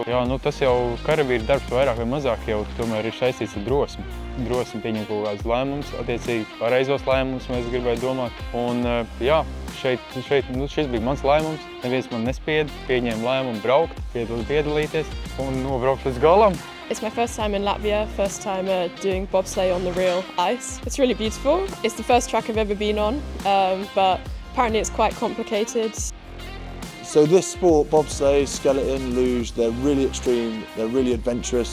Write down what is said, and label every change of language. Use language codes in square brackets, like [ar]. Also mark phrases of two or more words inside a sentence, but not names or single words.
[lv] Jā, tas jau karavīra darbs vairāk vai mazāk jau tomēr ir saistīts ar drosmi. Drosmi pieņem kaut kādus lēmumus, attiecīgi pareizos lēmumus mēs gribētu domāt. Un jā, šis bija mans lēmums. Neviens man nespieda, pieņēma lēmumu braukt, piedalīties un nobraukt līdz galam. [en] It's my first time in Latvia, first time doing bobsleigh on the real ice. It's really beautiful. It's the first track I've ever been on, but apparently it's quite complicated. So this sport, bobsleigh, skeleton, luge, they're really extreme, they're really adventurous.